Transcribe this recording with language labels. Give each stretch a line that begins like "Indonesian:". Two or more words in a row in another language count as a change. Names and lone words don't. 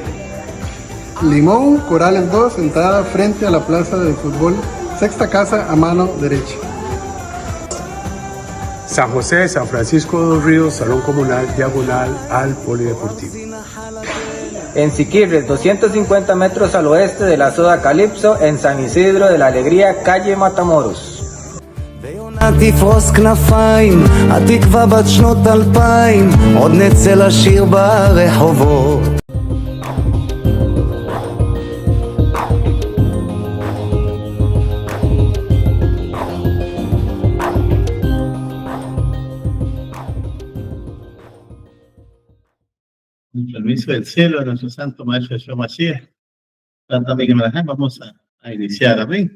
Spanish: Limón, Corales 2, entrada frente a la plaza de fútbol, sexta casa a mano derecha. San José, San Francisco de los Ríos, Salón Comunal, diagonal al Polideportivo. En Siquirres, 250 metros al oeste de la Soda Calipso, en San Isidro de la Alegría, calle Matamoros.
Hebrew: תפרוס כנפיים, התקווה בת שנות 2000, עוד נצא לשיר ברחובות.
Spanish: Con permiso del cielo, de nuestro santo maestro Yeshua Mashiach, vamos a iniciar, amén.